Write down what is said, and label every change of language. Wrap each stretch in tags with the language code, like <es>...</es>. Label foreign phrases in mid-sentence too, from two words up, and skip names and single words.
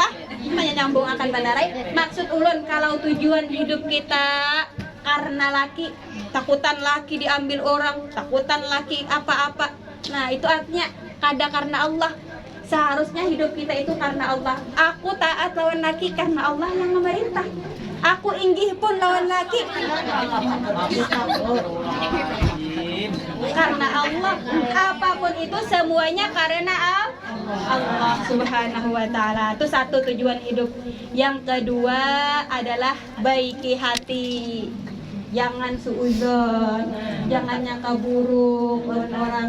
<bjn>Hanya nyambung akan bandarai. Maksud ulun kalau tujuan hidup kita karena laki, takutan laki diambil orang, takutan laki apa-apa. Nah, itu artinya kada karena Allah. Seharusnya hidup kita itu karena Allah. Aku taat lawan laki karena Allah yang memerintah. Aku inggih pun lawan laki karena Allah. Apapun itu semuanya karena Allah Subhanahu wa taala. Itu satu tujuan hidup. Yang kedua adalah baiki hati. Jangan suudzon, jangan nyangka buruk lawan orang.</bjn>